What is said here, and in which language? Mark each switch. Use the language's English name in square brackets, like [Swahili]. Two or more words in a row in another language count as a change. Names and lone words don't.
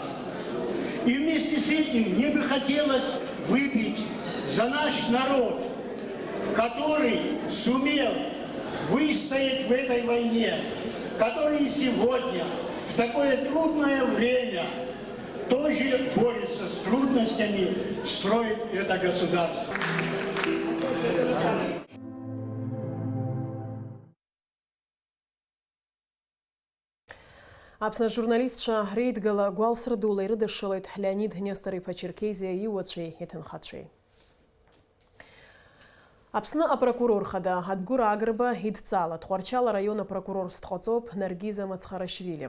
[Russian] И вместе с этим мне бы хотелось выпить за наш народ, который сумел выстоять в этой войне, который сегодня в такое трудное время тоже борется с трудностями, строит это государство. [Abkhazian] Аԥсны журналистцәа реидгыла гәалсырдула ирыдышшылеит Леонид Нестор-иԥа Черкезиа иуацәеи иҭынхацәеи. Аԥсны апрокурор хада Адгәыр Агрба идҵала Тҟәарчал араион апрокурорс дҟаҵоуп Наргиза Мацхарашвили.